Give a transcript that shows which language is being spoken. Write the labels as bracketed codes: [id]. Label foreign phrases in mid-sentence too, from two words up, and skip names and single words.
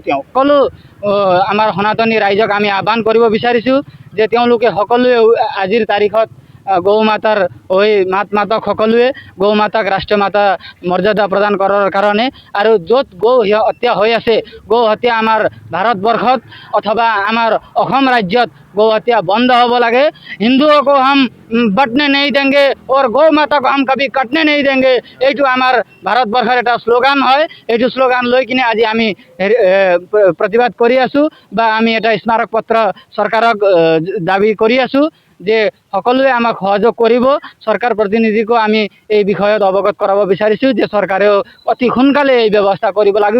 [as] তেওঁ সকলো আমাৰ সনাতনী ৰাইজক আমি আহ্বান কৰিব বিচাৰিছোঁ যে তেওঁলোকে সকলোৱে আজিৰ তাৰিখত গৌ মাতাৰ মাতক সকলোৱে গৌ মাতাক ৰাষ্ট্ৰীয় মাতা মৰ্যাদা প্ৰদান কৰাৰ কাৰণে আৰু য'ত গৌ হত্যা হৈ আছে, গৌ হত্যা আমাৰ ভাৰতবৰ্ষত অথবা আমাৰ অসম ৰাজ্যত [hi] गौ हत्या बंद हो लगे। हिंदुओं को हम बटने नहीं देंगे और गौ माता को हम कभी कटने नहीं देंगे। [as] এইটো আমাৰ ভাৰতবৰ্ষৰ এটা শ্লোগান হয়। এইটো শ্লোগান লৈ কিনে আজি আমি প্ৰতিবাদ কৰি আছোঁ বা আমি এটা স্মাৰক পত্ৰ চৰকাৰক দাবী কৰি আছোঁ যে সকলোৱে আমাক সহযোগ কৰিব। চৰকাৰ প্ৰতিনিধিকো আমি এই বিষয়ত অৱগত কৰাব বিচাৰিছোঁ যে চৰকাৰেও অতি সোনকালে এই ব্যৱস্থা কৰিব লাগিব।